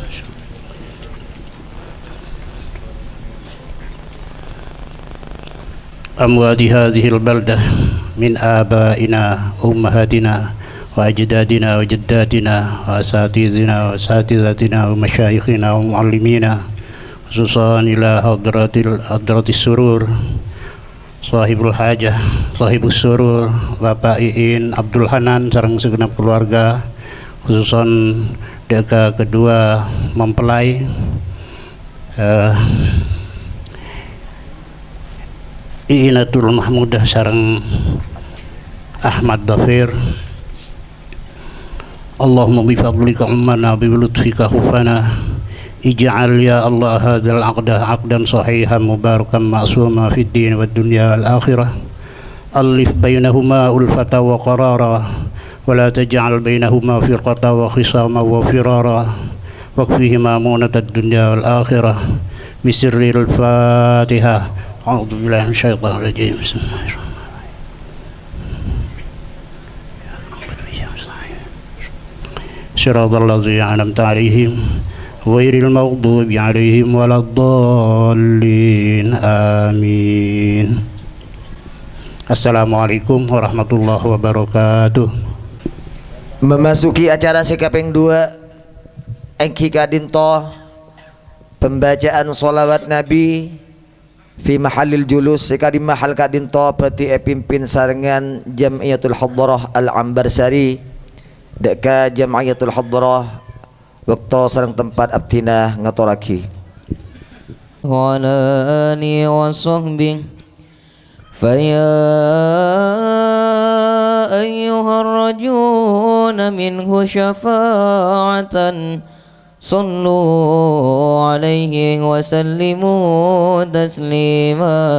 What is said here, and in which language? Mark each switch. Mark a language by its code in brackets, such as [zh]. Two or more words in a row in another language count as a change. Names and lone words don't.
[ar] أموات هذه البلدة من آبائنا وأمهاتنا وأجدادنا وجداتنا وأساتذتنا وأساتذتنا ومشايخنا ومعلمينا خصوصا إلى حضرة السرور صاحب الحاجة صاحب السرور Bapak Iin Abdul Hanan [mad] sareng segenap keluarga, khususan deka kedua mempelai [ar] I'inatul Mahmudah sareng Ahmad Dhafir. اللهم بفضلك عمنا بلطفك خصنا اجعل يا الله هذا العقد عقدا صحيحا مباركا معصوما في الدين والدنيا والآخرة. ألف بينهما ألفة وقرارا ولا تجعل بينهما فرقة وخصاما وفرارا واكفهما مؤنة الدنيا والآخرة بسر الفاتحة. أعوذ بالله من الشيطان الرجيم. بسم الله الرحمن الرحيم. صراط الذين أنعمت عليهم غير المغضوب عليهم ولا الضالين. Amin. السلام عليكم ورحمة الله وبركاته. [id] Memasuki acara [mad] sekaping 2 engki kadinto [id] pembacaan sholawat Nabi [ar] في محل الجلوس [mad] sekadi mahal kadinto peti pimpin sarengan Jamiyatul Hadrah Al-Ambarsari deka Jamiyatul Hadrah waktu sareng tempat abdina ngaturaki [ar] وعلى آله وصحبه فيا أيها الراجون منه شفاعة صلوا عليه وسلموا تسليما.